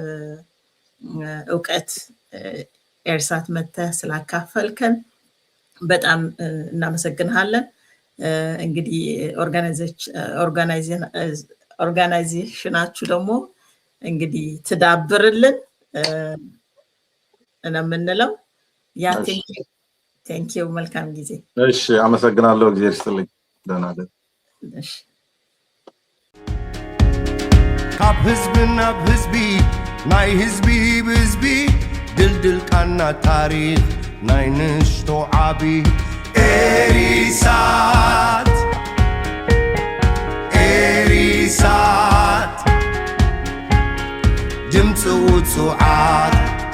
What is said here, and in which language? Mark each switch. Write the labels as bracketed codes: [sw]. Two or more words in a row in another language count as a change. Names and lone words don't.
[am] ዕውቀት ኤርሳት መተህ ስላካፈልከን በጣም እናመሰግንሃለን እንግዲህ ኦርጋናይዜሽናችሁ ደግሞ እንግዲህ ትዳብርልን እናምንለው ያ ቴንኪው መልካም ጊዜ እሺ አመሰግናለሁ እግዚአብሔር ይስጥልኝ ደህና ደህና እሺ [ti] ካብ ህዝብና ህዝቢ ናይ ህዝቢ ብህዝቢ ድልድል ቃና ታሪክ ናይ ንሽቶ ዓቢ ኤሪሳት ድምፂ ውፅዓት